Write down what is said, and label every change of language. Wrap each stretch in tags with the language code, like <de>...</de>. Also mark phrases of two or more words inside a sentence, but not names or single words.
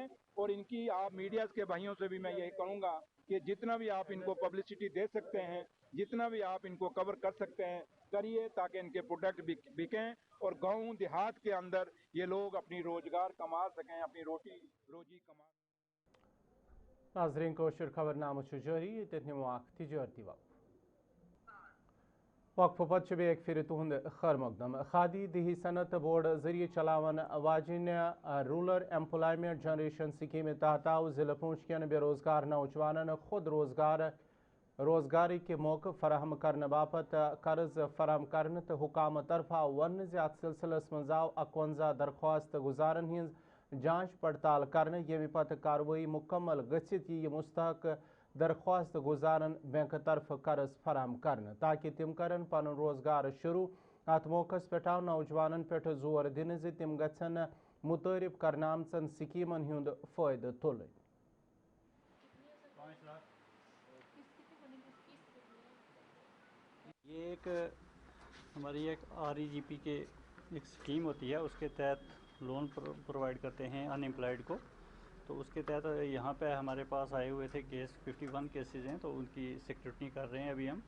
<ur>اور ان کی آپ میڈیاز کے بھائیوں سے بھی میں یہی کہوں گا کہ جتنا بھی آپ ان کو پبلسٹی دے سکتے ہیں، جتنا بھی آپ ان کو کور کر سکتے ہیں کریے، تاکہ ان کے پروڈکٹ بکیں اور گاؤں دیہات کے اندر یہ لوگ اپنی روزگار کما سکیں، اپنی روزی کما سکیں.</ur> <ks>ناظرین کوشر خبر نامہ جاری، یہ نمو تجارتی وقفہ پتہ بیک پھر تہد خیر مقدم. کھادی دیہی صنعت بورڈ ذریعہ چلاون واجن رولر ایمپلائمنٹ جنریشن سکیم تحت آو ضلع پونچھ کین بے روزگار نوجوانن خود روزگار روزگاری کے موقع فراہم کرنے باپت قرض فراہم کرنے تو حکام طرفہ ون ات سلسلس مز آو 51 درخواست گزارن ہز جانچ پڑتال کرنے یمہ پتہ کاروائی مکمل گھت یہ مستحق درخواست گزارن بینک طرف قرض فراہم کرنے تاکہ تم کرن پن روزگار شروع ات موقع پہ آو نوجوانن پہ زور دن تم گھن متعارف کرنے آمژن سکیمن ہند فائدہ تلن.</ks> <ur>یہ ایک ہماری ایک REGP کے ایک اسکیم ہوتی ہے، اس کے تحت</ur> <en>loan provide</en> <ur>کرتے ہیں ان امپلائڈ کو. تو اس کے تحت یہاں پہ ہمارے پاس آئے ہوئے تھے کیس 51 کیسز ہیں، تو ان کی سیکیورٹی کر رہے ہیں ابھی ہم.</ur>